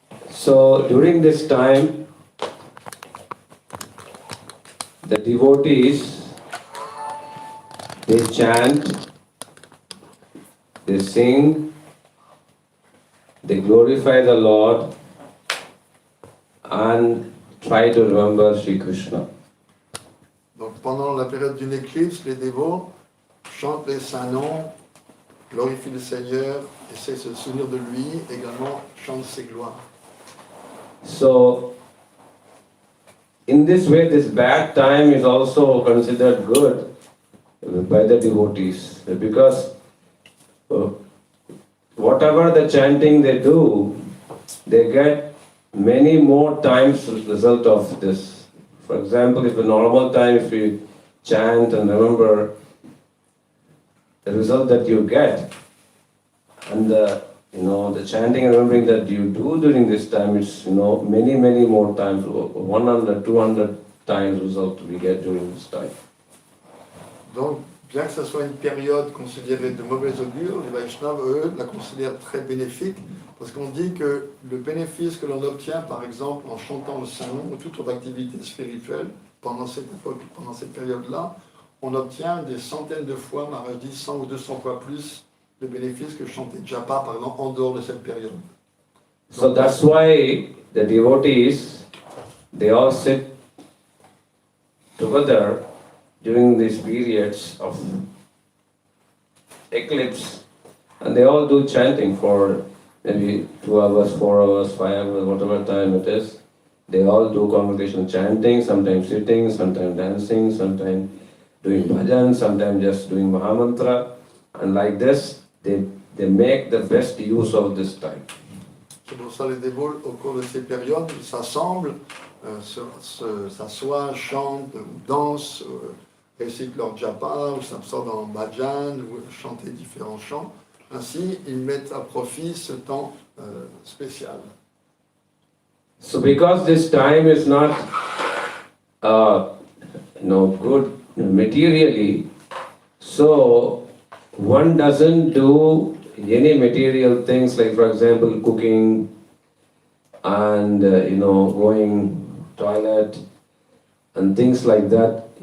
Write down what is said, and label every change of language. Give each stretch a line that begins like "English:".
English: So during this time, the devotees, they chant, they sing, they glorify the Lord and try to remember Sri Krishna.
French: Donc pendant la période d'une éclipse, les dévots chantent les saints noms, glorifient le Seigneur, essaient de se souvenir de lui, également chantent ses gloires.
English: So, in this way, this bad time is also considered good by the devotees, because whatever the chanting they do, they get many more times result of this. For example, if a normal time, if you chant and remember the result that you get, and the chanting and remembering that you do during this time is, many more times, 100, 200 times result we get during this time.
French: Donc, bien que ce soit une période considérée de mauvais augure, les Vaishnavas, eux, la considèrent très bénéfique, parce qu'on dit que le bénéfice que l'on obtient, par exemple, en chantant le Saint-Nom ou toute autre activité spirituelle, pendant cette époque, pendant cette période-là, on obtient des centaines de fois, Maharaj dit 100 ou 200 fois plus de bénéfices que chanter japa, par exemple, en dehors de cette période.
English: So that's why the devotees, they all sit together during these periods of eclipse, and they all do chanting for maybe 2 hours, 4 hours, 5 hours, whatever time it is. They all do congregational chanting, sometimes sitting, sometimes dancing, sometimes doing bhajan, sometimes just doing Mahamantra, and like this, they make the best use of this time.
French: C'est pour ça les dévots, au cours de ces périodes, ils s'assemblent, s'assoient, chantent, dansent, récitent leur japa, ou s'absorbent en bhajan, ou chantent différents chants. Ainsi, ils mettent à profit ce temps spécial.
English: So because this time is not good materially, so one doesn't do any material things like, for example, cooking and going toilet and things like that.